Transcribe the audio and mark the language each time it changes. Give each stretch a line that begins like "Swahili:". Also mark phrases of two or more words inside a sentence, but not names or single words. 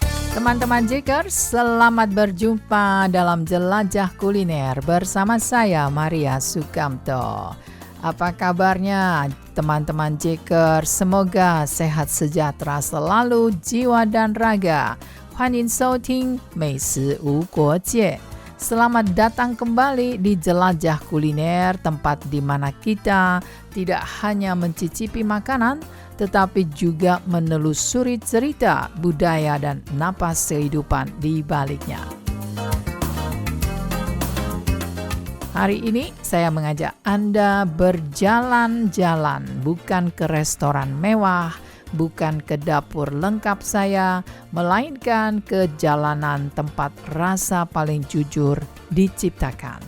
Indonesian: Teman-teman Jekers, selamat berjumpa dalam Jelajah Kuliner bersama saya Maria Sukamto. Apa kabarnya teman-teman Jekers? Semoga sehat sejahtera selalu jiwa dan raga.
Chinese: 欢迎收听美食无国界.
Indonesian: Selamat datang kembali di Jelajah Kuliner, tempat di mana kita tidak hanya mencicipi makanan, tetapi juga menelusuri cerita, budaya, dan napas kehidupan di baliknya. Hari ini saya mengajak Anda berjalan-jalan, bukan ke restoran mewah, bukan ke dapur lengkap saya, melainkan ke jalanan tempat rasa paling jujur diciptakan.